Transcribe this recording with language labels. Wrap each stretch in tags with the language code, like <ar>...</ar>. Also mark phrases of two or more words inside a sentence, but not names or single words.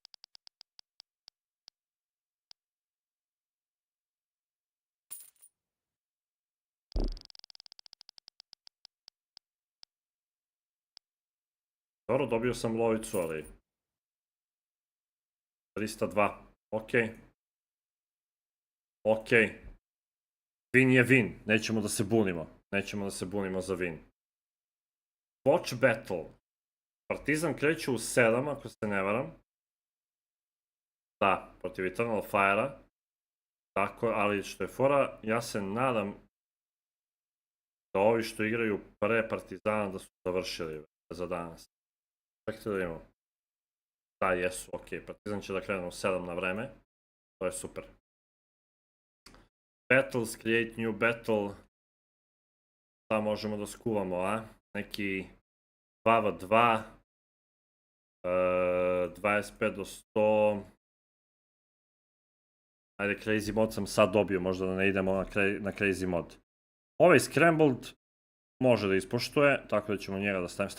<sr>Dobro, dobio sam lovicu, ali... 302, okej. Win je win, nećemo da se bunimo za win.</sr> <en>Watch battle.</en> <sr>Partizan kreće u 7, ako se ne varam. Da, protiv Eternal Fire-a. Tako, ali što je fora, ja se nadam da ovi što igraju pre Partizana da su završili za danas. Čekajte da vidimo. Da, jesu, okej. Partizan će da krene u 7 na vreme. To je super.</sr> <en>Battles, create new battle.</en> <sr>Šta možemo da skuvamo, a? Neki 2v2. 25 do 100. Ajde,</sr> <en>crazy mod</en> <sr>sam sad dobio, možda da ne idemo na</sr> <en>crazy mod.</en> <sr>Ovaj scrambled može da ispoštuje, tako da ćemo njega da stavim.</sr>